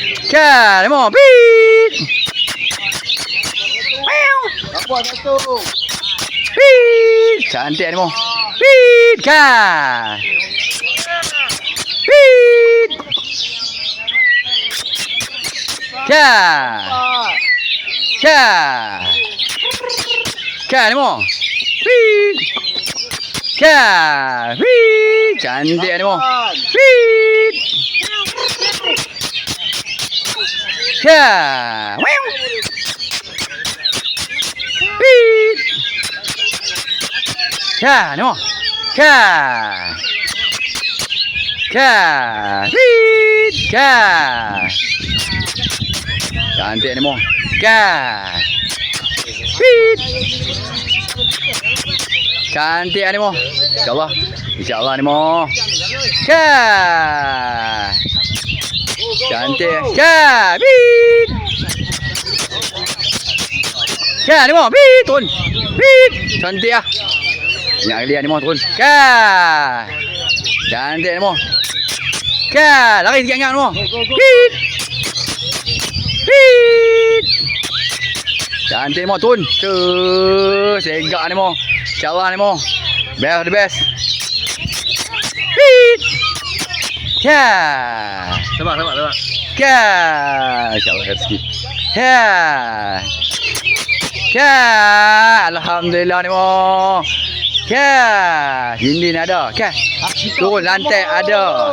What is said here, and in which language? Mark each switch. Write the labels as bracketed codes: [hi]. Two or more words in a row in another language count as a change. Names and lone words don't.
[ms] Kan, Nemo. Beep. Dapat satu. Beep. Cantik Nemo. Beep. Kan. Beep. Kan. Kan. Kan, Nemo. Beep. Kan. Beep. Cantik Nemo. Beep. Kan. Wow. Beep. Kan, Nemo. Kan. Kan. Beep. Kan. Cantik Nemo. Kan. Beep. Cantik Nemo. InsyaAllah. InsyaAllah Nemo. Kan. Cantik. Kan. Beep. Kan Nemo. Beep. Turun. Beep. Cantik lah. Nak lihat Nemo turun. Kan. Cantik Nemo. Kan. Lari sikit ingat Nemo. Beep. Beep. Cantik Nemo turun. Segak Nemo. InsyaAllah Nemo. [en] Best the best. Beep. [ms] Kan. Sabar. Kan. InsyaAllah rezeki. Kan. Kan. Alhamdulillah Nemo. Kan. Dinding ada. Kan. Turun lantai ada.